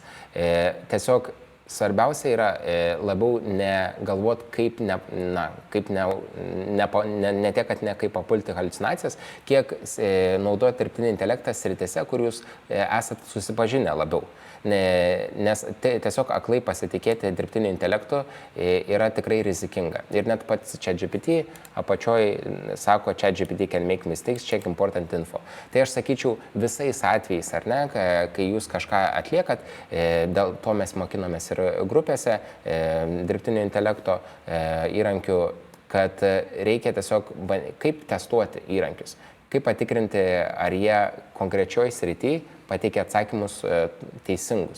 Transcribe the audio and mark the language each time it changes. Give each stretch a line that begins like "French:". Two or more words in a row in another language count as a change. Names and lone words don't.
Lithuanian: Tiesiog svarbiausia yra labiau negalvot, kaip ne tiek, kad ne kaip papulti haliucinacijas, kiek naudoti dirbtinį intelektą sritise, kur jūs esat susipažinę labiau. Nes tiesiog aklai pasitikėti dirbtiniu intelektu yra tikrai rizikinga. Ir net pats ChatGPT apačioj sako,
English: ChatGPT can make mistakes, check important info.
Lithuanian: Tai aš sakyčiau, visais atvejais, ar ne, kai jūs kažką atliekat, dėl to mes mokinomės ir grupėse dirbtinio intelekto įrankių, kad reikia tiesiog kaip testuoti įrankius, kaip patikrinti, ar jie konkrečioj srity pateikia atsakymus teisingus.